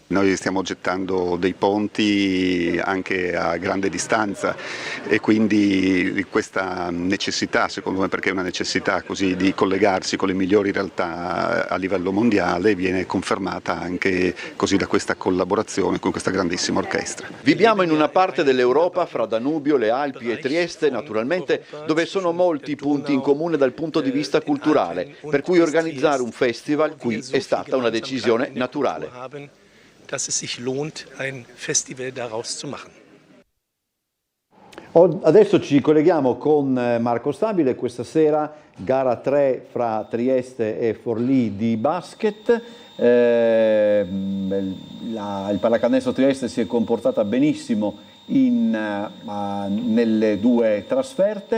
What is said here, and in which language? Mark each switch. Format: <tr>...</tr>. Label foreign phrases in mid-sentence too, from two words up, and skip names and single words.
<it>Noi stiamo gettando dei ponti anche a grande distanza e quindi questa necessità, secondo me, perché è una necessità così di collegarsi con le migliori realtà a livello mondiale, viene confermata anche così da questa collaborazione con questa grandissima orchestra. Viviamo in una parte dell'Europa fra Danubio, le Alpi e Trieste, naturalmente, dove sono molti punti in comune dal punto di vista culturale, per cui organizzare un festival qui è stata una decisione naturale.</it> <de>Dass es sich lohnt, ein Festival daraus zu machen.</de> <it>Adesso ci colleghiamo con Marco Stabile, questa sera gara 3 fra Trieste e Forlì di basket. Il Pallacanestro Trieste si è comportata benissimo nelle 2 trasferte.</it>